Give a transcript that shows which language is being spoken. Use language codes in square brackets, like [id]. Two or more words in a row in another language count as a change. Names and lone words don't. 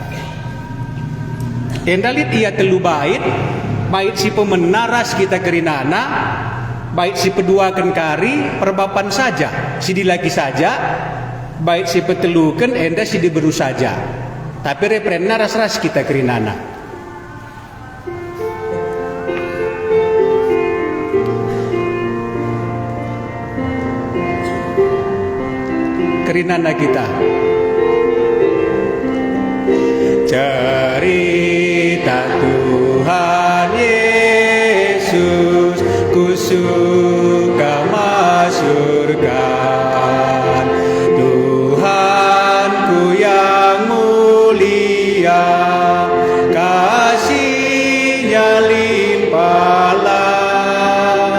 [btx] Endalit ia telu bait si pemenaras kita kerinana, bait si peduakan kari perbapan saja, si dilagi saja, bait si petelukan enda si diberu saja. Tapi repren naras-ras kita kerinana. Kerinana kita. [id] Cerita Tuhan Yesus, ku suka masyurkan. Tuhanku yang mulia, kasih-Nya limpahlah.